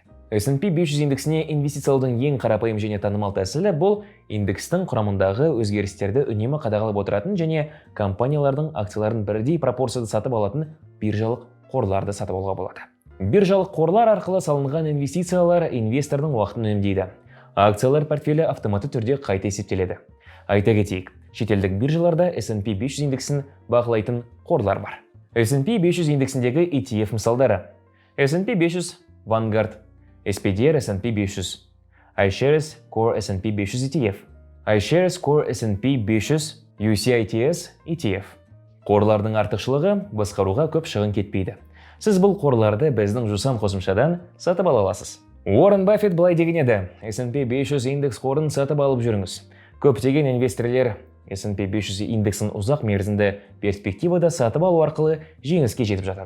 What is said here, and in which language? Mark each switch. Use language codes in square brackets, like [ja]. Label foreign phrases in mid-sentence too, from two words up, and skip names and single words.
[kk] S&P 500 индексіне инвестициялаудың ең қарапайым және танымал тәсілі бұл индекстің құрамындағы өзгерістерді үнемі қадағалап отыратын және компаниялардың акцияларын бірдей пропорцияда сатып алатын биржалық қорларды сатып алуға болады. Биржалық қорлар арқылы салынған инвестициялар инвестордың уақытын үнемдейді. Акциялар портфелі автоматты түрде қайта есептеледі. Айта кетейік, шетелдік биржаларда S&P 500 индексін бақылайтын қорлар бар. S&P 500 индексіндегі ETF мысалдары: S&P 500 Vanguard, SPDR S&P 500, iShares Core S&P 500 ETF, iShares Core S&P 500 UCITS ETF. Қорлардың артықшылығы басқаруға көп шығын кетпейді. Сіз бұл қорларды біздің жусан қосымшадан сатып ала аласыз. Уоррен Баффет былай деген еді: S&P 500 индекс қорын сатып алып жүріңіз. Көптеген инвесторлар S&P 500 индексін ұзақ мерзімді перспективада сатып алу арқылы жеңіске жетіп жатады.